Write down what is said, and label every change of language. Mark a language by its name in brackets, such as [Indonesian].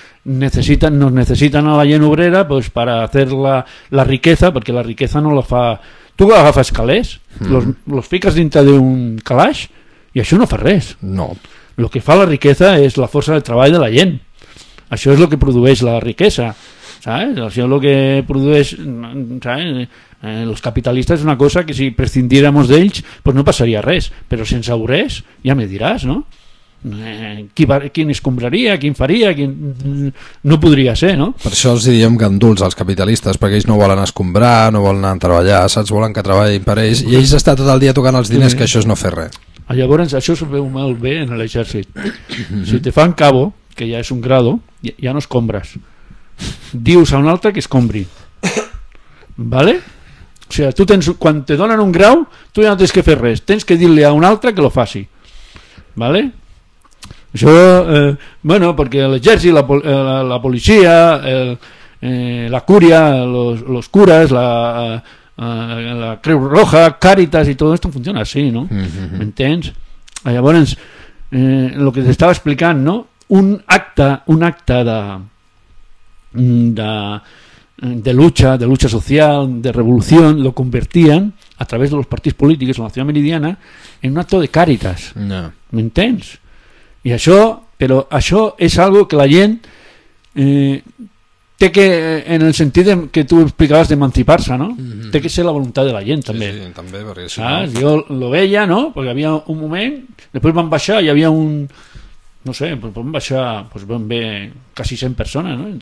[Catalan] Necessiten a la gent obrera, pues, [Spanish] para hacer la riqueza, [Catalan] perquè la riqueza no la fa... Tu agafes calés, los fiques dintre d'un calaix, i això no fa res. No. Lo que fa la riqueza és la força de treball de la gent. Això és lo que produeix la riquesa, ¿sabes? Això és lo que produeix, ¿sabes? [Spanish] Los capitalistas es una cosa que si prescindiéramos de ellos, pues no pasaría res. Pero sin saburés, ya me dirás, ¿no? ¿Quién escombraría? ¿Quién faría? No podría ser, ¿no? [Catalan] Per això els diem ganduls als capitalistes, perquè ells no volen escombrar, no volen anar a treballar, saps? Volen que treballin per ells, i ells estan tot el dia tocant els diners, que això és no fer res. Llavors, això se veu molt bé en l'exèrcit. Si te fan cabo, que ja és un grado, ja no escombres. Dius a un altre que escombri. ¿Vale? O sea, tú tens, quan te donen un grau, tu ja no tens que fer res, tens que dir-li a un altre que lo faci. ¿Vale? Això, bueno, perquè l'exèrcit, la policia, la cúria, los curas, la Creu Roja, Càritas [Spanish] i tot esto funciona así, [Catalan] ¿no? ¿Entens? Llavors, lo que te estava explicant, ¿no? [Spanish] Un acte de lucha social, de revolución, lo convertían a través de los partidos políticos en la Ciudad Meridiana en un acto de Càritas. No. [Catalan] ¿Me entens? Y això, però això és algo que la gent té que, en el sentit que tu explicaves d'emancipar-se, no? Té que ser la voluntat de la gent, també. Sí, també, perquè si no... Jo lo veia, no? Perquè havia un moment, després van baixar, hi havia un... No sé, van baixar, pues, van bé, quasi 100 persones, no?